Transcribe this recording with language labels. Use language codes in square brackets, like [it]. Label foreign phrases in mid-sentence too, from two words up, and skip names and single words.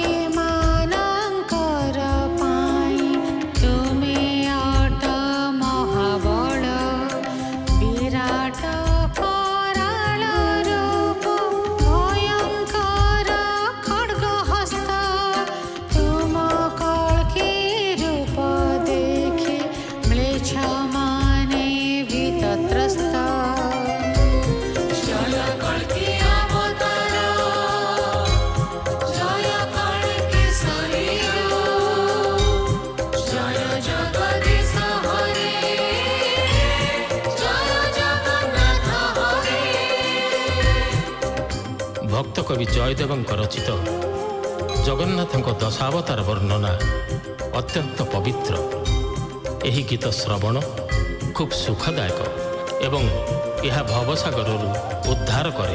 [or] मानଙ୍କର ପାଇଁ ତୁମେ ଅଟ ମହାବଳ ବିରାଟ କରାଳ ରୂପ ଭୟଙ୍କର ଖड्ग ହସ୍ତ ତୁମ କଳ୍କି ରୂପ ଦେଖି ମ୍ଳେଚ୍ଛ ମାନେ ଭୀତତ୍ରସ୍ତ ଜୟ କଳ୍କି ଅବତାର ଜୟ କଳ୍କି ଶରୀର ଜୟ ଜଗଦୀଶ ହରେ ଜୟ ଜଗନ୍ନାଥ ହରେ ଭକ୍ତ କବି ଜୟଦେବଙ୍କ ରଚିତ ଜଗନ୍ନାଥଙ୍କ ଦଶାବତାର ବର୍ଣ୍ଣନା ଅତ୍ୟନ୍ତ ପବିତ୍ର। ଏହି ଗୀତ ଶ୍ରବଣ ଖୁବ୍ ସୁଖଦାୟକ ଏବଂ ଏହା ଭବସାଗରରୁ ଉଦ୍ଧାର କରେ।